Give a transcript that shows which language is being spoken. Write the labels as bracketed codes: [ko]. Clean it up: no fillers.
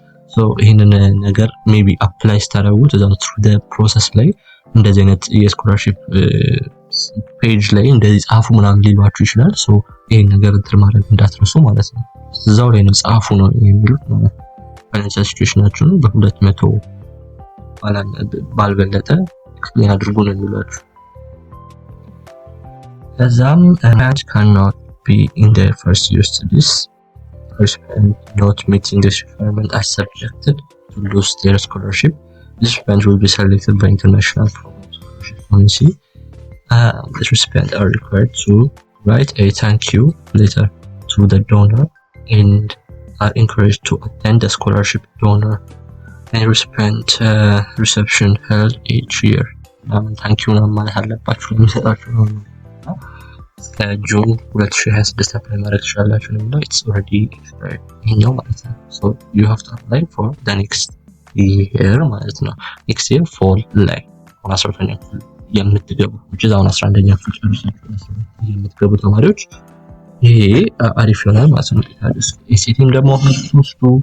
[am] So ይሄንን ነገር ሜቢ አፕላይ ስታደርጉት እዛው [en] through the process [am] ላይ እንደዚህ አይነት የስኮላርሺፕ ፔጅ ላይ እንደዚህ ጻፉ ምናምን ሊሏችሁ ይችላል። ሶ ይሄን ነገር እንትን ማድረግ እንዳትረሱ ማለት ነው። እዛው ላይ ነው ጻፉ ነው የሚሉት ማለት ነው። ፋይናንሻል ሲቹዌሽናችሁን በ200 ባልበለጠ ኤክስፕሌን አድርጉ ነው የሚሏችሁ። ከዛም [en] parents cannot be in their first year studies and not meeting this requirement are subjected to lose their scholarship. This students will be selected by international scholarship committee. The recipients are required to write a thank you letter to the donor and are encouraged to attend the scholarship donor and recipient reception held each year. [am] Thank you ማለት አለባችሁ ለሚሰጣችሁ ነው። ጁን 2026 አፕላይ ማድረግ ትችላላችሁ ነው። [en] it's already expired [am] ይሄኛው ማለት ነው። [en] so you have to apply for the next year [am] ማለት ነው። [en] next year fall [am] ላይ 12ኛ ክፍል የምትገቡ አሁን 11ኛ ክፍል ጨርሳችሁ የምትገቡ ተማሪዎች ይሄ አሪፍ ይሆናል ማለት ነው። ኤሲቲም ደግሞ ወስዱ